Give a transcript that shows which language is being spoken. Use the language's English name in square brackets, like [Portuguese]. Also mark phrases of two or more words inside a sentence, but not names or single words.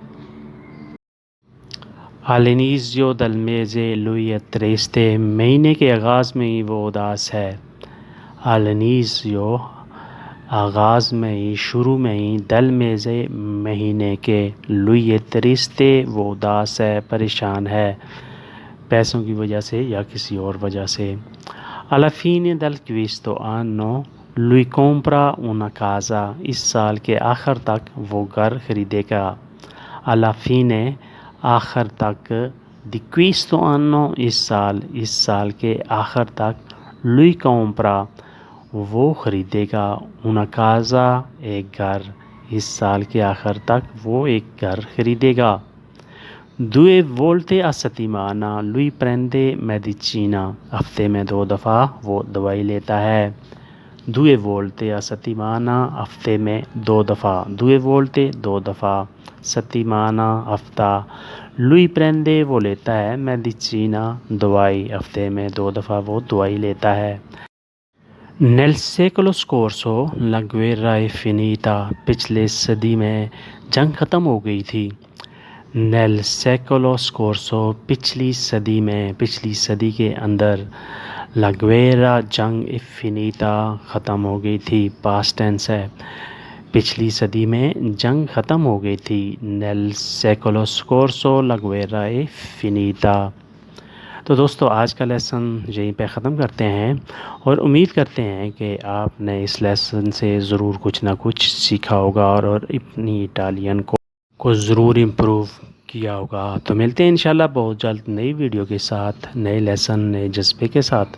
[Italian] all'inizio del mese lui è triste، [Urdu] مہینے کے آغاز میں ہی وہ اداس ہے۔ all'inizio، آغاز میں ہی، شروع میں ہی۔ [Italian] del mese، [Urdu] مہینے کے۔ [Italian] lui è triste، [Urdu] وہ اداس ہے، پریشان ہے، پیسوں کی وجہ سے یا کسی اور وجہ سے۔ [Italian] alla fine del questo anno lui compra una casa، [Urdu] اس سال کے آخر تک وہ گھر خریدے گا۔ [Italian] alla fine، [Urdu] آخر تک۔ [Italian] di questo anno، [Urdu] اس سال کے آخر تک۔ [Italian] lui compra، [Urdu] وہ خریدے گا۔ [Italian] una casa، [Urdu] ایک گھر، اس سال کے آخر تک وہ ایک گھر خریدے گا۔ [Italian] Due volte a settimana lui prende medicina۔ [Urdu] ہفتے میں 2 دفعہ وہ دوائی لیتا ہے۔ [Italian] Due volte a settimana [Urdu] ہفتے میں 2 دفعہ۔ [Italian] Due volte [Urdu] 2 دفعہ۔ [Italian] settimana ہفتہ۔ Lui prende [Urdu] وہ لیتا ہے medicina دوائی۔ ہفتے میں 2 دفعہ وہ دوائی لیتا ہے۔ [Italian] Nel secolo scorso la guerra è finita۔ [Urdu] پچھلے صدی میں جنگ ختم ہو گئی تھی۔ [Italian] Nel secolo scorso [Urdu] پچھلی صدی میں، پچھلی صدی کے اندر، [Italian] la guerra [Urdu] جنگ [Italian] è finita [Urdu] ختم ہو گئی تھی، [English] past tense ہے۔ [Urdu] پچھلی صدی میں جنگ ختم ہو گئی تھی۔ [Italian] Nel secolo scorso la guerra è finita۔ [Urdu] تو دوستو آج کا لیسن یہیں پہ ختم کرتے ہیں اور امید کرتے ہیں کہ آپ نے اس لیسن سے ضرور کچھ نہ کچھ سیکھا ہوگا اور اپنی اٹالین کو ضرور امپروو کیا ہوگا۔ تو ملتے ہیں انشاءاللہ بہت جلد نئی ویڈیو کے ساتھ، نئے لیسن، نئے جذبے کے ساتھ۔